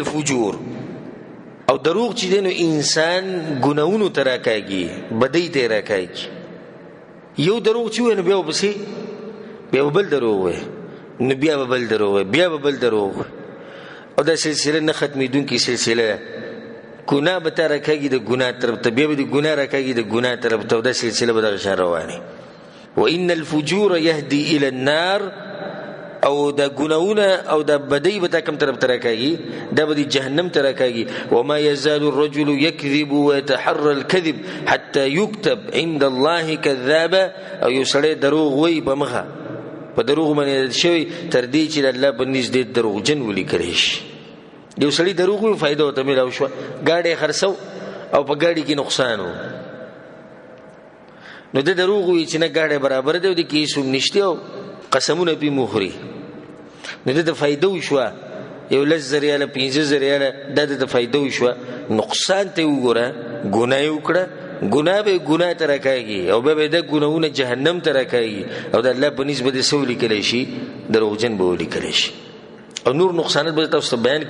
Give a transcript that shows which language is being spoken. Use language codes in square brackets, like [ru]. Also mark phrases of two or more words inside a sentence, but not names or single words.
[ps] الفجور او دروغ چې دی نو انسان ګناهونو ته راکاږي بدۍ ته یې راکاږي یو دروغ چې ووایي نو بیا ورپسې بیا به بل دروغ وایي نو بیا به بل دروغ وایي بیا به بل دروغ وایي او دا سلسله نه ختمېدونکې سلسله ده ګناه به تا راکاږي د ګناه طرف ته بیا به د ګناه راکاږي د ګناه طرف ته او دا سلسله به دغه شان روانې [ar] وان الفجور يهدي الى النار [ps] او دا ګناهونه او دا بدۍ به تا کوم طرف ته راکاږي دا به د جهنم ته راکاږي [ar] وما يزال الرجل يكذب ويتحرى الكذب حتى يكتب عند الله كذابا [ps] او یو سړی دروغ وایي په مخه په دروغ باندې شوی تر دې چې د الله په نزد دروغجن ولیکلی شي یو سړی دروغ وایي فایده ورته میلاو شوه ګاډی خرڅو او په ګاډي کې نقصان و نو د دروغ وایي چې نه ګاډی برابر دی او د کې هېڅ هم نشته او قسمونه پې مخوري نو د فایده وشوه یو 10,000 ریاله 15,000 ریاله دا د فایده وشوه نقصان ته وګوره ګناه یې وکړه ګناه به ګناه ته راکاږي او بیا به د ګناهونه جهنم ته راکاږي او د الله په نسبت یې څه ولیکلی شي دروغجن به ولیکلی شي او نور نقصانات به تاسو ته بیان